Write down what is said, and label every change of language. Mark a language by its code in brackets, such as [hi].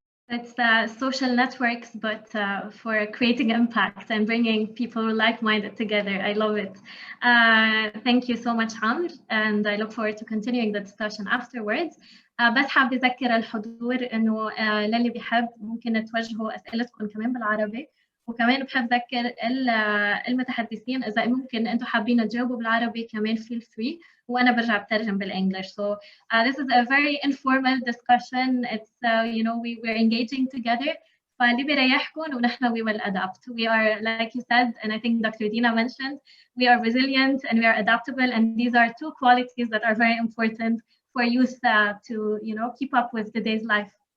[en] It's social networks, but for creating impact and bringing people like-minded together. I love it. Thank you so much, Amr, and I look forward to continuing the discussion afterwards. [ar] بس حابة أذكر الحضور إنه للي بيحب ممكن توجهوا أسئلتكم كمان بالعربي، وكمان بحب أذكر المتحدثين إذا ممكن أنتم حابين تجاوبوا بالعربي كمان [en] feel free، [ar] وأنا برجع بترجم بالإنجليش. [en] So this is a very informal discussion. It's you know, we're engaging together. [ar] فاللي بيريحكم ونحن [en] we will adapt. We are, like you said, and I think Dr. Dina mentioned, we are resilient and we are adaptable, and these are two qualities that are very important for youth to, you know, keep up with today's life.